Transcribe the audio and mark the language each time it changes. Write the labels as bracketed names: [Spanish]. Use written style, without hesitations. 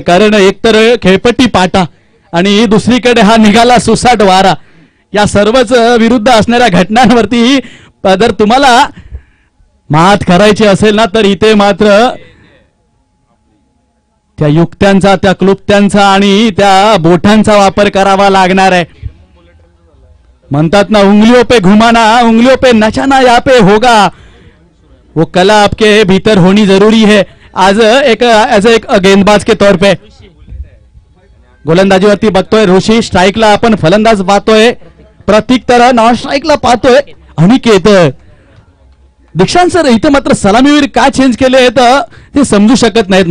[Marathi] कारण एकतर खेळपट्टी पाटा आणि दुसरीकडे हा निघाला सुसाट वारा. या सर्वच विरुद्ध असणाऱ्या घटनांवरती जर तुम्हाला मात करायची असेल ना तर इथे मात्र त्या युक्त्यांचा, त्या क्लुप्त्यांचा आणि त्या बोटांचा वापर करावा लागणार आहे. म्हणतात ना, [Hindi] उंगलियों पे घुमाना, उंगलियों पे नचाना यहाँ पे होगा, वो कला आपके भीतर होनी जरूरी है. आज एक गेंदबाज के तौर पे [Marathi] गोलंदाजीवरती बघतोय ऋषी, स्ट्राईकला आपण फलंदाज पाहतोय प्रतीक, तर नॉन स्ट्राईकला पाहतोय अनिकेत. दीक्षांत सर इथे मात्र सलामीवीर का चेंज केले आहेत ते समजू शकत नाहीत.